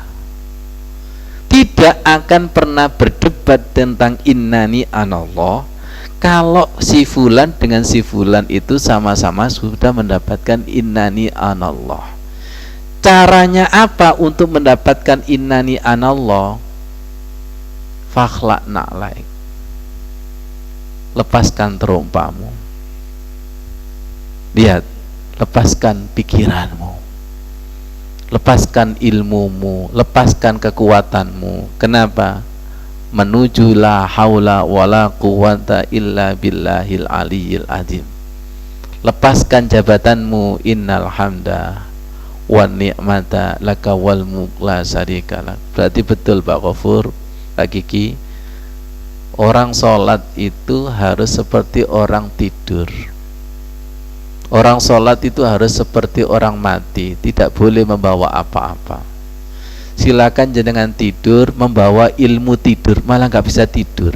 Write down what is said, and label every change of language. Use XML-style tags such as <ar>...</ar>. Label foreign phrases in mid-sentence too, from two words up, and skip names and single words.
<id>Tidak akan pernah berdebat tentang</id> <ar>إنني أنا الله</ar> <id>kalau si fulan dengan si fulan itu sama-sama sudah mendapatkan</id> <ar>إنني أنا الله.</ar> <id>Caranya apa untuk mendapatkan</id> <ar>إنني أنا الله? فاخلع نعليك,</ar> <id>lepaskan terompamu. Lihat, lepaskan pikiranmu, lepaskan ilmumu, lepaskan kekuatanmu. Kenapa?</id> <ar>Menuju لا حول ولا قوة إلا بالله العلي العظيم.</ar> <id>Lepaskan jabatanmu,</id> <ar>إن الحمد والنعمة لك والملك لا شريك لك.</ar> <id>Berarti betul Pak Ghafur, Pak Kiki, orang sholat itu harus seperti orang tidur. Orang sholat itu harus seperti orang mati, tidak boleh membawa apa-apa. Silakan jenengan tidur, membawa ilmu tidur, malah nggak bisa tidur.</id>